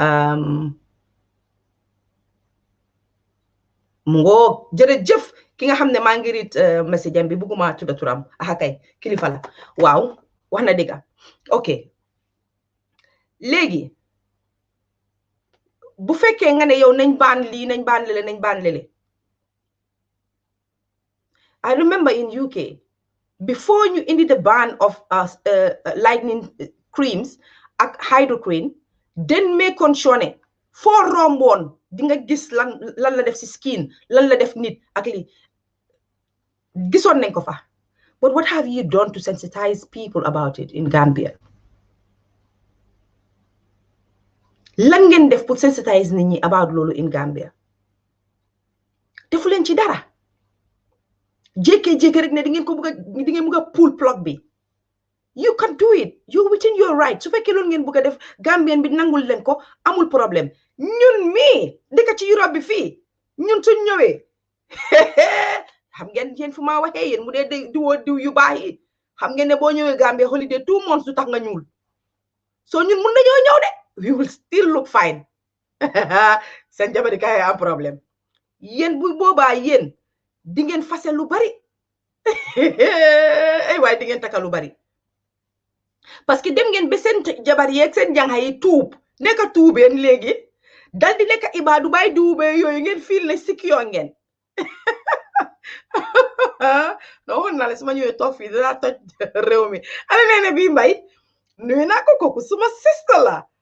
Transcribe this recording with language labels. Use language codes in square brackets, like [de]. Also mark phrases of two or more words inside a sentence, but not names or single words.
[wo] mu ngoo jërëjëf ki nga xam ne maa ngi [en] read message [wo] am bi bugguma tudda turam kay kilifa la waaw wax na dëgga ok léegi bu fekkee nga ne yow nañ baan lii nañ baan lele [en] I remember in UK before you [wo] indi [en] the ban of lightning creams [wo] ak hydroquine den meekoon sure foo romboon di nga gis lan la def si skin lan la def nit ak li gisoon nañ ko fa [en] but what have you done to sensitize people about it in Gambia [wo] lan ngeen def pour sensitize nit ñi about loolu [en] in Gambia [wo] defu leen ci dara jékkee rek ne di ngeen bëgg a [en] pull plug [wo] bi [en] you can do it you within your right [wo] su fekkee loolu ngeen bëgg a def Gambien bi nangul leen ko amul problème ñun mii dëkk ci Europe bi fii ñun suñ ñëwee xam ngeen yéen fu ma waxee yéen mu dee diw yu baax yi xam ngeen ne boo ñëwee Gambia [en] holiday 2 months [wo] du tax nga ñuul so ñun mun nañoo ñëw de [en] we will still look fine [wo] seen jabari kaay am problème yéen bu boobaa yéen di ngeen fase lu bari ay waaye di ngeen taka lu bari [fr] parce que [wo] dem ngeen ba seen jabar yeeg seen jànxa yi tuub nekka tuubeen léegi dal di nekka ibaadu bay duubee yooyu ngeen fiil ne sikiyoo ngeen no woon naa la su ma ñëwee toog fii dinaa toj réew mi ana nee na bii mbay nuyu naa ko kooku suma sister la